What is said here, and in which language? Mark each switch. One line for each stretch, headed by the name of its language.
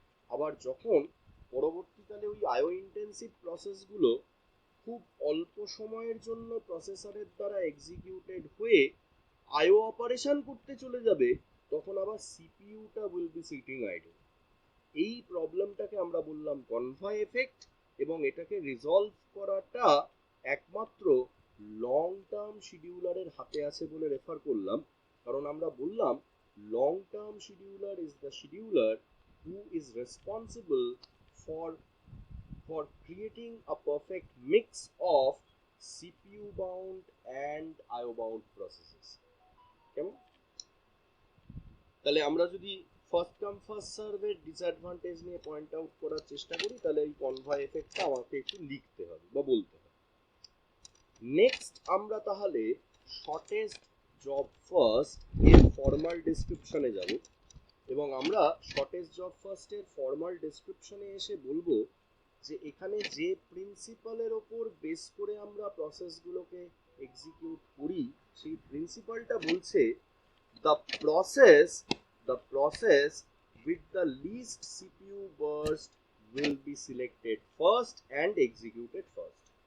Bangla: আবার যখন পরবর্তীকালে ওই আইও ইন্টেন্সিভ প্রসেসগুলো খুব অল্প সময়ের জন্য প্রসেসরের দ্বারা এক্সিকিউটেড হয়ে আইও অপারেশন করতে চলে যাবে, তখন আবার সিপিইউটা
English: Will be sitting idle.
Bangla: এই প্রবলেমটাকে আমরা বললাম কনভয় এফেক্ট, এবং এটাকে রিজলভ করাটা একমাত্র লং টার্ম শিডিউলারের হাতে আছে বলে রেফার করলাম। কারণ আমরা বললাম
English: Long term scheduler is the scheduler who is responsible for creating a perfect mix of CPU bound and IO bound processes.
Bangla: কেমন? তাহলে আমরা যদি ফার্স্ট কাম ফার্স্ট সার্ভের ডিসঅ্যাডভান্টেজ নিয়ে পয়েন্ট আউট করার চেষ্টা করি, তাহলে এই কনভয় এফেক্টটা আমাকে একটু লিখতে হবে বা বলতে হবে। নেক্সট আমরা তাহলে শর্টেস্ট জব ফার্স্ট এর ফর্মাল ডেসক্রিপশনে যাব, এবং আমরা শর্টেস্ট জব ফার্স্ট এর ফর্মাল ডেসক্রিপশনে এসে বলবো যে এখানে যে প্রিন্সিপালের ওপর বেস করে আমরা প্রসেসগুলোকে এক্সিকিউট করি, সেই প্রিন্সিপালটা বলছে
English: the process with the least CPU burst will be selected first and executed first.